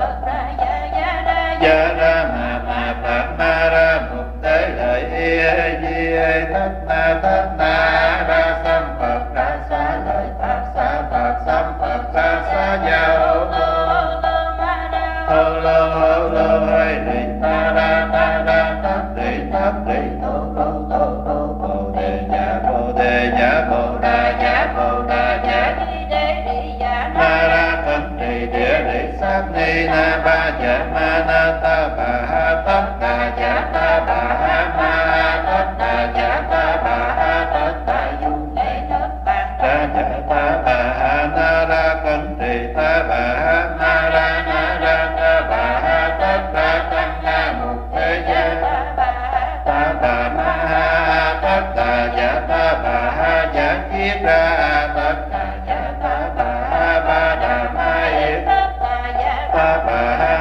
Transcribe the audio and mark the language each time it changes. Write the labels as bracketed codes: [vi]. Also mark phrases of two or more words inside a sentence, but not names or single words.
[vi] gia ra ma phật ma ra mục tế lợi di thất na ra sam phật ra xá lợi phật sam phật ra xá gia hô lô hay đi ta ra tát đi thô bồ đề dạ bồ đà dạ ma ra thân trì địa lý sát ni na ba dạ ma na ta bà ha tất ta dạ ta bà ha ma tất ta dạ ta bà ha tất ta du ta dạ ta bà ha na ra cẩn trì ta bà ha na ra ta bà ha tất ta tăng na mục thế gia ta bà ma ha tất ta dạ ta bà ha dạ kiết ra tất ta dạ ta bà ha ba đà ma yết ta bà ha